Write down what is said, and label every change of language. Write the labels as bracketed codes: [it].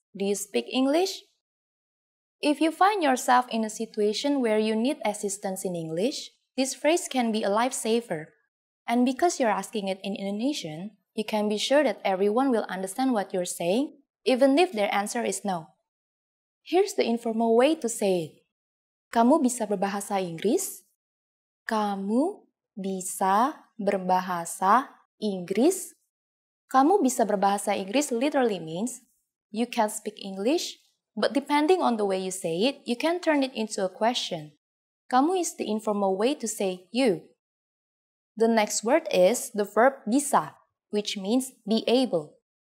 [en] Do you speak English? If you find yourself in a situation where you need assistance in English, this phrase can be a lifesaver. And because you're asking it in Indonesian, you can be sure that everyone will understand what you're saying, even if their answer is no. Here's the informal way to say it. [id] Kamu bisa berbahasa Inggris? Kamu bisa berbahasa Inggris? Kamu bisa berbahasa Inggris [en] literally means you can speak English, but depending on the way you say it, you can turn it into a question. Kamu is the informal way to say you. The next word is the verb bisa, which means be able.